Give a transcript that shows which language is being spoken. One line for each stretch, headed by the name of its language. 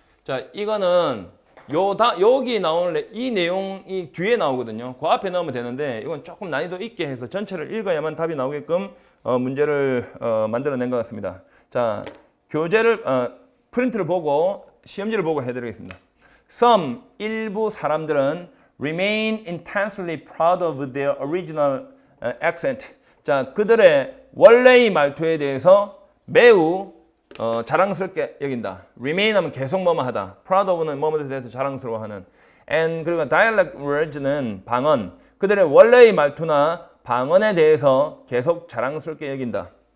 Korean: 자, 이거는 여기 나오는 이 내용이 뒤에 나오거든요. 그 앞에 넣으면 되는데 이건 조금 난이도 있게 해서 전체를 읽어야만 답이 나오게끔 문제를 만들어낸 것 같습니다. 자, 교재를 프린트를 보고 시험지를 보고 해드리겠습니다.
English: Some
Korean: 일부 사람들은
English: remain intensely proud of their original accent.
Korean: 자, 그들의 원래의 말투에 대해서 매우 자랑스럽게 여긴다. remain 하면 계속 뭐뭐 하다. proud of는 뭐뭐에 대해서 자랑스러워하는. and 그리고 dialect words는 방언. 그들의 원래의 말투나 방언에 대해서 계속 자랑스럽게 여긴다.